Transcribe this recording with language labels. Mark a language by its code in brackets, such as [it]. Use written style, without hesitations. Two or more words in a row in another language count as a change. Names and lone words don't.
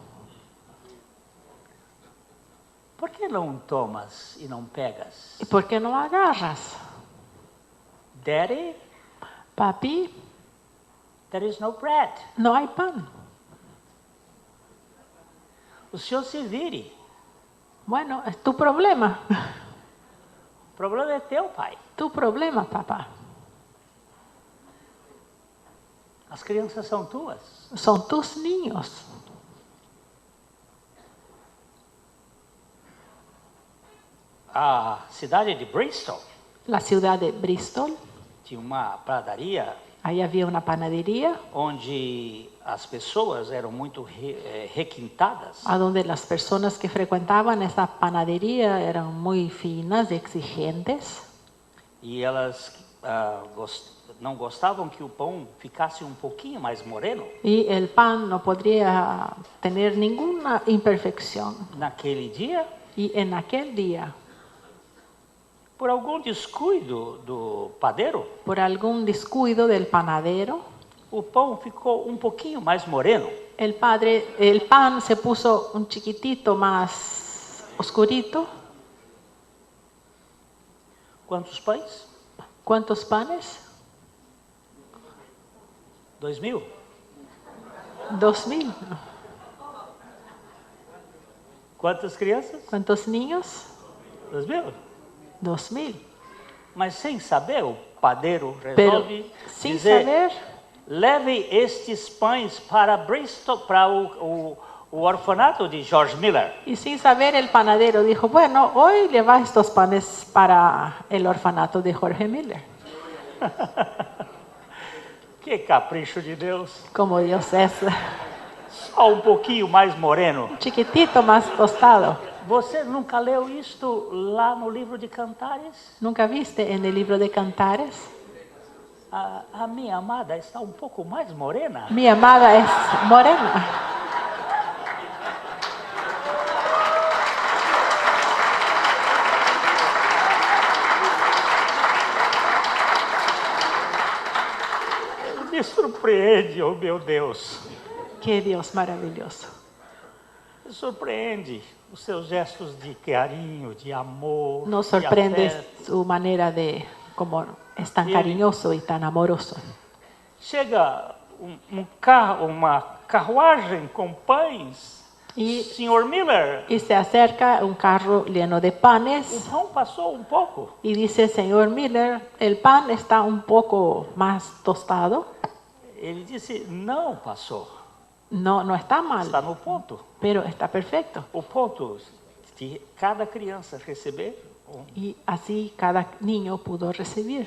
[pt] Por que não tomas e não pegas? [es] ¿Y por qué no agarras? [en] Daddy, [es] Papi, [en] there is no bread. [es] no hay pan. [pt] O senhor se vire. [es] Bueno, es tu problema. [pt] O problema é teu, pai. [es] Tu problema, papá. [pt] As crianças são tuas. [es] Son tus niños. [pt] A cidade de Bristol [es] La ciudad de Bristol, [pt] tinha uma padaria [es] ahí había una panadería [pt] onde as pessoas eram muito requintadas. [es] a donde las personas que frecuentaban esa panadería eran muy finas, exigentes, [pt] E elas não gostavam que o pão ficasse um pouquinho mais moreno. [es] y el pan no podría tener ninguna imperfección. [pt] Naquele dia, [es] Y en aquel día, [pt] por algum descuido do padeiro, [es] por algún descuido del panadero, [pt] o pão ficou um pouquinho mais moreno. [es] el pan se puso un chiquitito más oscurito. [pt] Quantos pães? [es] ¿Cuántos panes? [pt] 2.000. [es] 2,000. [pt] Quantas crianças? [es] ¿Cuántos niños? [pt] 2.000. [es] 2,000. [pt] Mas sem saber, o padeiro [es] Pero [pt] resolve [es] sin [pt] dizer: [es] saber, [pt] leve estes pães para Bristol, para o orfanato de George Miller. [es] y sin saber el panadero dijo, bueno, hoy lleva estos panes para el orfanato de Jorge Miller. [pt] Que capricho de Deus. [es] Como Dios es, [pt] Só um pouquinho mais moreno. [es] un chiquitito más tostado. [pt] Você nunca leu isto lá no livro de Cantares? [es] ¿Nunca viste en el libro de Cantares? [pt] A minha amada está um pouco mais morena. [es] Mi amada es morena. [pt] Me surpreende, oh meu Deus. [es] Qué Dios maravilloso. [pt] Me surpreende os seus gestos de carinho, de amor. [es] Nos [pt] de [es] sorprende [pt] afeto. [es] su manera de, como es tan cariñoso y tan amoroso. [pt] Chega carro, uma carruagem com pães. E- Senhor Miller, [es] Y se acerca un carro lleno de panes. [pt] o pão passou um pouco. [es] Y dice, señor Miller, el pan está un poco más tostado. [pt] Ele disse, não passou. [es] No, no está [pt] Está [es] mal, [pt] no ponto. [es] pero está perfecto. [pt] O ponto de cada criança receber. [es] Y así cada niño pudo recibir.